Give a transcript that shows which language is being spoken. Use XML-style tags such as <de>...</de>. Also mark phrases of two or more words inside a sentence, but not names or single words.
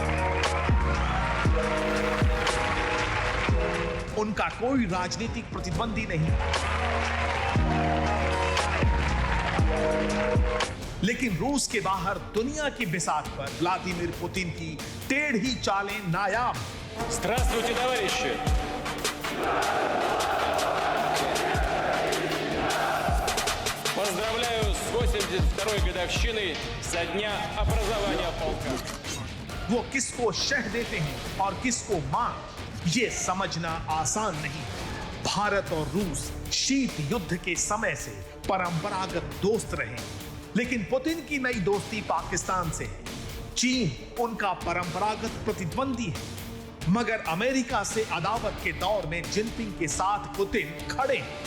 <hi>उनका कोई राजनीतिक प्रतिद्वंदी नहीं, लेकिन रूस के बाहर दुनिया की बिसात पर व्लादिमीर पुतिन की टेढ़ी चालें नायाब।</hi> <ru>Здравствуйте, товарищи! Поздравляю с 82-й годовщиной со дня образования полка.</ru> <hi>वो किसको शह देते हैं और किसको मां, ये समझना आसान नहीं। भारत और रूस शीत युद्ध के समय से परंपरागत दोस्त रहे, लेकिन पुतिन की नई दोस्ती पाकिस्तान से है। चीन उनका परंपरागत प्रतिद्वंदी है, मगर अमेरिका से अदावत के दौर में जिनपिंग के साथ पुतिन खड़े हैं।</hi>